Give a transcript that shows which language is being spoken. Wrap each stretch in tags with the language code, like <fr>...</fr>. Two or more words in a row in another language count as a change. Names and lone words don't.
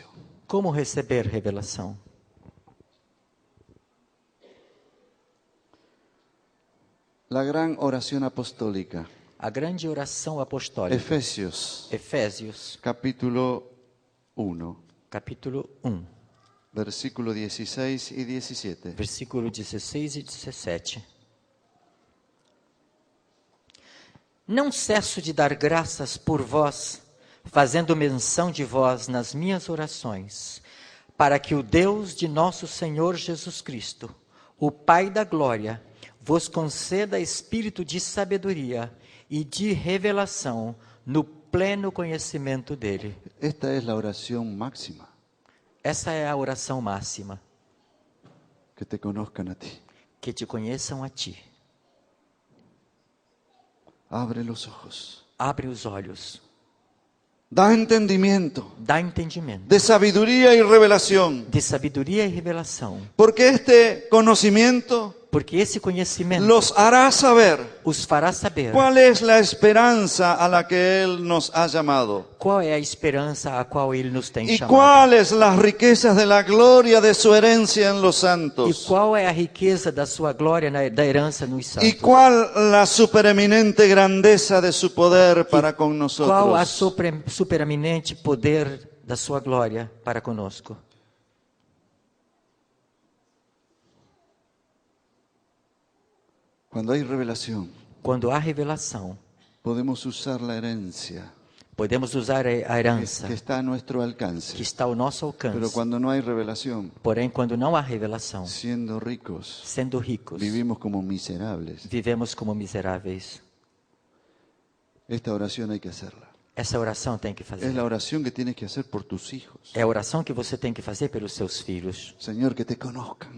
<pt>Como receber revelação?</pt> <es>La gran oración apostólica,</es> <pt>A grande oração apostólica.</pt> <es>Efesios, capítulo 1,</es> <pt>Capítulo 1,</pt> <es>versículo 16 y 17.</es> <pt>versículo 16 e 17. Não cesso de dar graças por vós, fazendo menção de vós nas minhas orações, para que o Deus de nosso Senhor Jesus Cristo, o Pai da glória, vos conceda espírito de sabedoria e de revelação no pleno conhecimento dele.</pt> <es>Esta es la oración máxima,</es> <pt>Essa é a oração máxima,</pt> <es>que te conozcan a ti.</es> <pt>que te conheçam a ti.</pt> <es>Abre los ojos,</es> <pt>Abre os olhos,</pt> <es>da entendimiento,</es> <pt>dá entendimento,</pt> <es>de sabiduría y revelación,</es> <pt>de sabedoria e revelação,</pt> <es>porque este conocimiento</es> <pt>porque esse conhecimento</pt> <es>los hará saber</es> <pt>os fará saber</pt> <es>cuál es la esperanza a la que Él nos ha llamado</es> <pt>qual é a esperança a qual Ele nos tem</pt> <es>y</es> <pt>chamado.</pt> <es>cuáles las riquezas de la gloria de su herencia en los</es> <pt>E</pt> <es>santos</es> <pt>qual é a riqueza da sua glória, da herança nos</pt> <es>y</es> <pt>santos.</pt> <es>cuál la supereminente grandeza de su poder para con</es> <pt>Qual a</pt> <es>nosotros.</es> <pt>superaminente poder da sua glória para conosco.</pt> <es>Cuando hay revelación,</es> <pt>Quando há revelação,</pt> <es>podemos usar la herencia</es> <pt>podemos usar a herança</pt> <es>que está a nuestro</es> <pt>que</pt> <es>alcance.</es> <pt>está ao nosso</pt> <es>Pero</es> <pt>alcance.</pt> <es>cuando no hay revelación,</es> <pt>Porém, quando não há revelação,</pt> <es>siendo ricos,</es> <pt>sendo ricos,</pt> <es>vivimos como miserables.</es> <pt>vivemos como miseráveis.</pt> <es>Esta oración hay que hacerla.</es> <pt>Essa oração tem que</pt> <es>Es</es> <pt>fazer.</pt> <es>la oración que tienes que hacer por tus hijos.</es> <pt>É a oração que você tem que fazer pelos seus filhos,</pt> <es>Señor, que te conozcan.</es>